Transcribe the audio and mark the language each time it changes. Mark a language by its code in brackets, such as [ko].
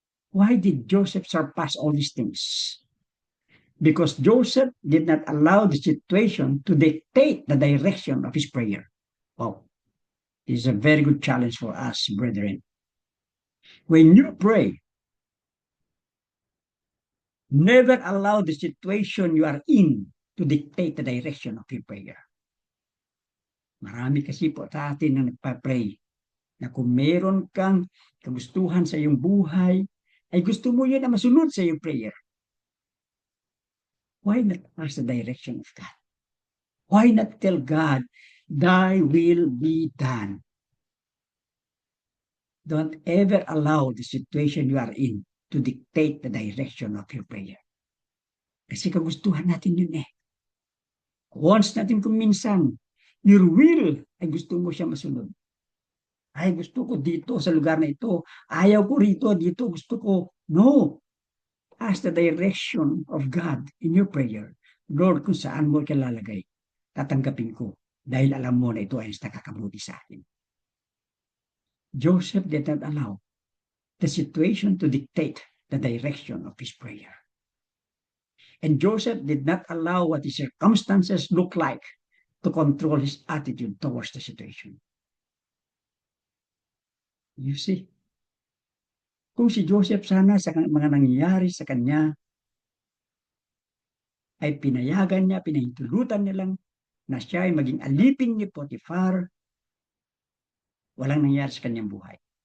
[en] Why did Joseph surpass all these things? Because Joseph did not allow the situation to dictate the direction of his prayer. Wow, this is a very good challenge for us, brethren. When you pray, never allow the situation you are in to dictate the direction of your prayer. [tl] Marami kasi po sa atin na nagpa-pray na kung meron kang kagustuhan sa iyong buhay, ay gusto mo yan na masunod sa iyong prayer. [en] Why not ask the direction of God? Why not tell God, thy will be done? Don't ever allow the situation you are in to dictate the direction of your prayer. [tl] Kasi kagustuhan natin yun eh. Once natin kung minsan, [en] your will [tl] ay gusto mo siya masunod. Ay, gusto ko dito sa lugar na ito. Ayaw ko rito, dito gusto ko. No. [en] Ask the direction of God in your prayer. [tl] Lord, kung saan mo kalalagay, tatanggapin ko dahil alam mo na ito ay nakakabuti sa akin. [en] Joseph did not allow the situation to dictate the direction of his prayer. And Joseph did not allow what his circumstances look like to control his attitude towards the situation. You see, [tl] kung si Joseph sana sa mga nangyayari sa kanya, ay pinayagan niya, pinahintulutan niya lang na siya ay maging alipin ni Potiphar, walang nangyari sa kanyang buhay.